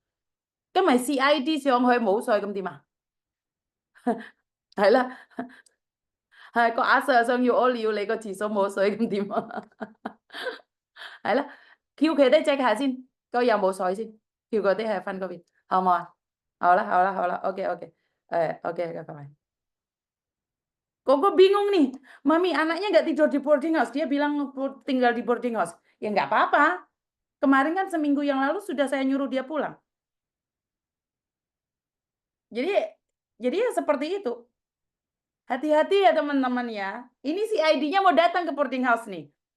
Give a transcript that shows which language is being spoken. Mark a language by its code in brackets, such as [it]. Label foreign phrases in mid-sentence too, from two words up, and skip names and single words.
[yue] 咁咪 CID 上去冇稅咁點啊？係啦，係個阿 Sir 想要屙尿，你個廁所冇水咁點啊？係啦，叫佢哋 check 下先，個有冇水先，叫佢哋去分嗰邊，好唔好啊？好啦，好啦，好啦，OK OK，OK， [id] 拜拜。Kok bingung nih, Mami anaknya nggak tidur di boarding house, dia bilang tinggal di boarding house. Ya nggak apa-apa. Kemarin kan seminggu yang lalu sudah saya nyuruh dia pulang. Jadi ya seperti itu. Hati-hati ya teman-teman ya. Ini si ID-nya mau datang ke boarding house nih.